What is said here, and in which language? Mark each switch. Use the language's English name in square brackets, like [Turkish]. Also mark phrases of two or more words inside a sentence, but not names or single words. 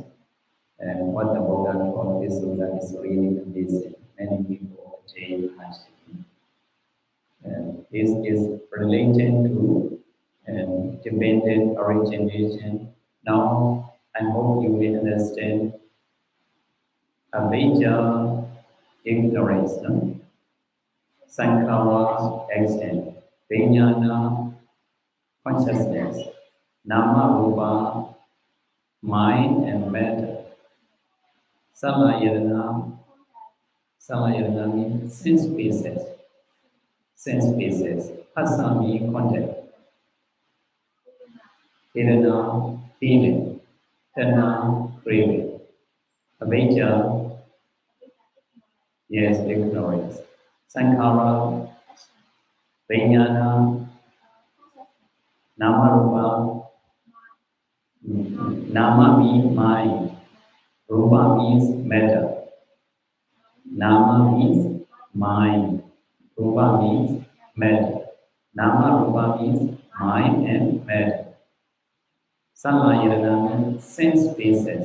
[English] And what the Buddha taught this sutta is really amazing. Many people attain hardship. And this is related to dependent origination. Now, I hope you will understand avijja, ignorance, sankhara, action, vijnana, consciousness, [Pali] nama, rupa, [English] mind and matter. Salayana means sense basis. Phassa means contact. Vedana, feeling. Tanha, craving. Avijja, yes, ignorance. [Pali] Sankhara, vijnana, nama, nama [English] means mind. Rupa means matter. Nama means mind. Rupa means matter. [Pali] Nama Rupa [English] means mind and matter. Salayana means sense basis.